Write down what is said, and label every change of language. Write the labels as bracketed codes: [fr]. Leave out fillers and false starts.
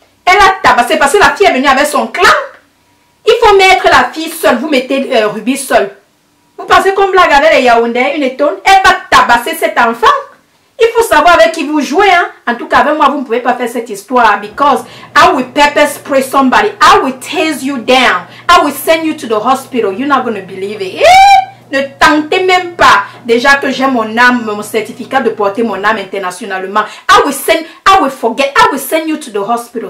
[fr] Elle a tabassé parce que la fille est venue avec son clan. Il faut mettre la fille seule. Vous mettez Ruby seule. Vous pensez qu'on blague avec les Yaoundé, une étonne? Elle va tabasser cet enfant. Il faut savoir avec qui vous jouez. Hein? En tout cas, avec moi, vous ne pouvez pas faire cette histoire. [en] Because I will pepper spray somebody. I will tase you down. I will send you to the hospital. You're not going to believe it. [fr] Ne tentez même pas. Déjà que j'ai mon âme, mon certificat de porter mon âme internationalement. [en] I will send you to the hospital.